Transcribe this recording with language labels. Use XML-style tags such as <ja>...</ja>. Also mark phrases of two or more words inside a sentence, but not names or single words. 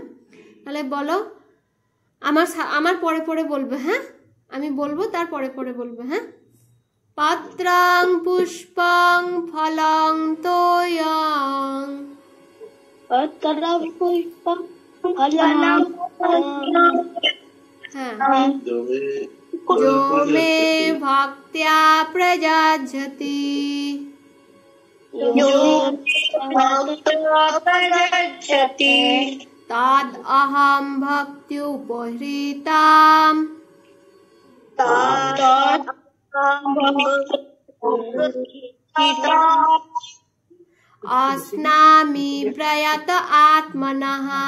<bn>তাহলে বলো, আমার পরে পরে বলবে, হ্যাঁ, আমি বলবো তার পরে পরে বলবে, হ্যাঁ।</bn> <sa>পত্রং পুষ্পং ফলং তোয়ং, পত্রং পুষ্পং ফলং</sa> <bn>হ্যাঁ,</bn> <sa>जो मे भक्त्या प्रजाजति, तद अहम भक्त्युपहृताम् अस्नामि प्रयत आत्मनः,</sa>